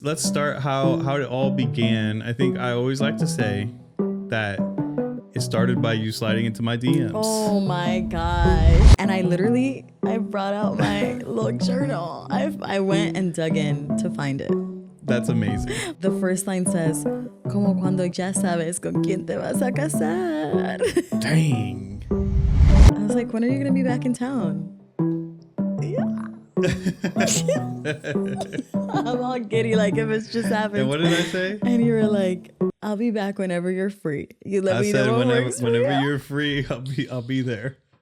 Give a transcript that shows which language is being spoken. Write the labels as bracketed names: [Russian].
[English] Let's start how it all began. I think I always like to say that it started by you sliding into my DMs. Oh my gosh. And I brought out my little journal. I went and dug in to find it. That's amazing. The first line says, [Spanish] como cuando ya sabes con quién te vas a casar. [English] Dang. I was like, when are you going to be back in town? Yeah. I'm all giddy like if it's just happened. And what did I say? And you were like, I'll be back whenever you're free. You let me know what works for you. Whenever you're free, I'll be there.